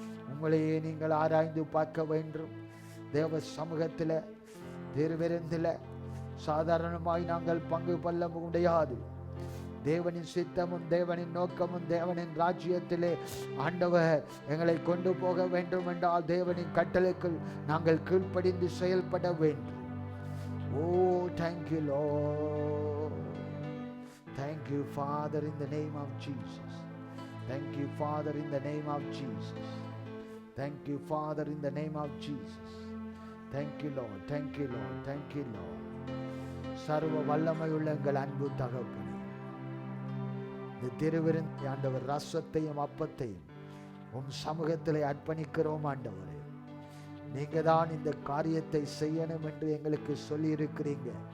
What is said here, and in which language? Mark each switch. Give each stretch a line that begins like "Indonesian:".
Tamil: உங்களையே நீங்கள் ஆராய்ந்து பார்க்க வேண்டும். தேவ சமூகத்தில் திருவிருந்தில் சாதாரணமாய் நாங்கள் பங்கு கொள்ள முடியாது. தேவனின் சித்தமும் தேவனின் நோக்கமும் தேவனின் ராஜ்யத்திலே ஆண்டவர் எங்களை கொண்டு போக வேண்டும் என்றால் தேவனின் கட்டளைக்கு நாங்கள் கீழ்ப்படிந்து செயல்பட வேண்டும்.
English: Oh, thank you, Lord. Thank you, Father, in the name of Jesus. Thank you, Father, in the name of Jesus. Thank you, Father, in the name of Jesus. Thank you, Lord. Thank you, Lord. Thank you, Lord.
Tamil: சர்வ வல்லமையுள்ள எங்கள் அன்பு தகப்பனே, இந்த திருவிருந்து ஆண்டவர் ரசத்தையும் அப்பத்தையும் உம் சமூகத்திலே அர்ப்பணிக்கிறோம். ஆண்டவரே, நீங்க தான் இந்த காரியத்தை செய்யணும் என்று எங்களுக்கு சொல்லி இருக்கிறீங்க.